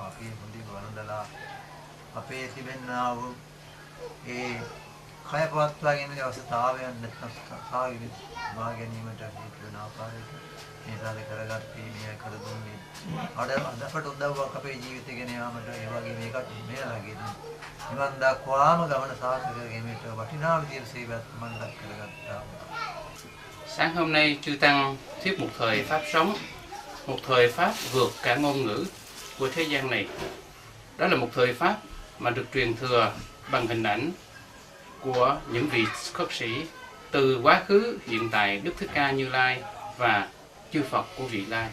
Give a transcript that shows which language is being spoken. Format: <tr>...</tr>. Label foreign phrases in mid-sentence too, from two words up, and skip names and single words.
<si>අපි හොඳින් වළඳලා අපේ තිබෙනා වූ ඒ කය පවත්වා ගැනීමේ අවශ්‍යතාවයන් නැත්නම් සාගිරි වා ගැනීමට හේතු වෙන ආකාරයට මේ සාද කරගත්තේ මේ කර දුන්නේ අපට උදව්වක් අපේ ජීවිතය ගෙන යාමට ඒ වගේ මේකට මෙයාලගේ නිවන් දක්වාම ගමන සාර්ථක කරගැනීමට වටිනා විදිහට සේවයක් මම කරගත්තා.</si> <vi>Sáng hôm nay chư tăng thuyết một thời pháp sống, một thời pháp vượt cả ngôn ngữ, của thế gian này. Đó là một thời pháp mà được truyền thừa bằng hình ảnh của những vị khất sĩ từ quá khứ, hiện tại, Đức Thích Ca Như Lai và chư Phật của vị Lai.</vi>